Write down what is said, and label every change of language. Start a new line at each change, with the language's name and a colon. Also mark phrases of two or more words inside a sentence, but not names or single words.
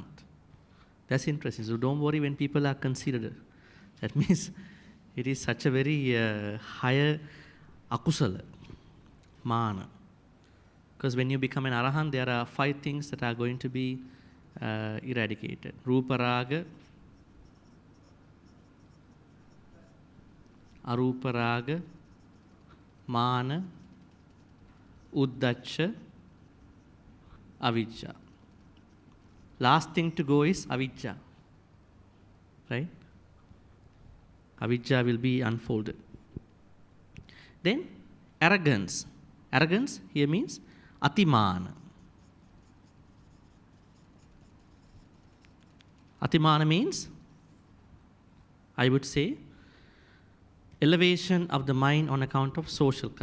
English: That's interesting. So don't worry when people are considered. That means it is such a very higher
Pali: akusala, mana.
English: Because when you become an arahant, there are 5 things that are going to be eradicated.
Pali: Rupa raga, arupa raga, mana, uddacha, avijja.
English: Last thing to go is avijja. Right? Avijja will be unfolded. Then arrogance. Arrogance here means atimana. Atimana means, I would say, elevation of the mind on account of social class.